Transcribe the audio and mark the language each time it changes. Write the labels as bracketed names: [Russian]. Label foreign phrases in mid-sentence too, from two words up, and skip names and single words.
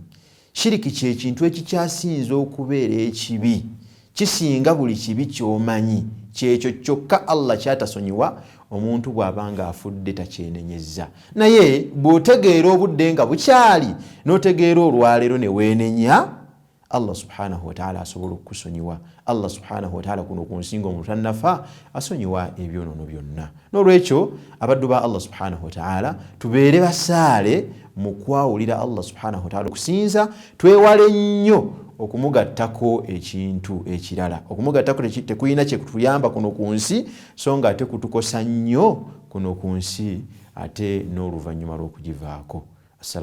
[Ganda] Shiriki kye kintu ekikyasinza okubeera ekibi, kisinga buli kibi ky'omanyi, kyekyo kyokka Allah kyatasonyiwa omuntu bw'abanga afudde takyenenyezza. Naye bw'otegeera obudde nga bukyali n'otegeera olwaleero ne weenenya, Allah [Arabic] سبحانه وتعالى [Ganda] asobola okukusonyiwa. Allah [Arabic] سبحانه وتعالى [Ganda] kuno ku nsi ng'omuntu tannafa asonyiwa ebyonoono byonna. N'olwekyo abaddu ba Allah [Arabic] سبحانه وتعالى [Ganda] tubeere basaale mu kwawulira Allah [Arabic] سبحانه وتعالى [Ganda] okusinza, twewale nnyo okumugattako ekintu ekirala. Okumugattako tekuyina kye kutuyamba kuno ku nsi, so nga ate kutukosa nnyo kuno ku nsi ate n'oluvannyuma lw'okugivaako.